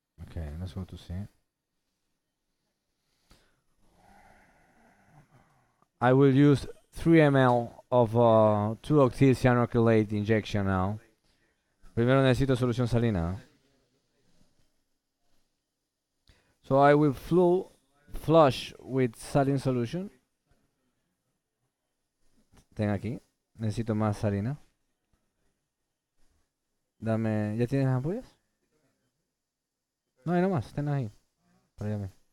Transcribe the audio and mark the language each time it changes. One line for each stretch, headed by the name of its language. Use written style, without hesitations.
English: Okay, let's go to see. I will use 3 ml of 2-octyl cyanoacrylate injection now.
Spanish: Primero necesito solución salina.
English: So I will flush with saline solution.
Spanish: Ten aquí. Necesito más salina. Dame. ¿Ya tienes las ampollas? No, hay nomás. Tenlas ahí. Para allá.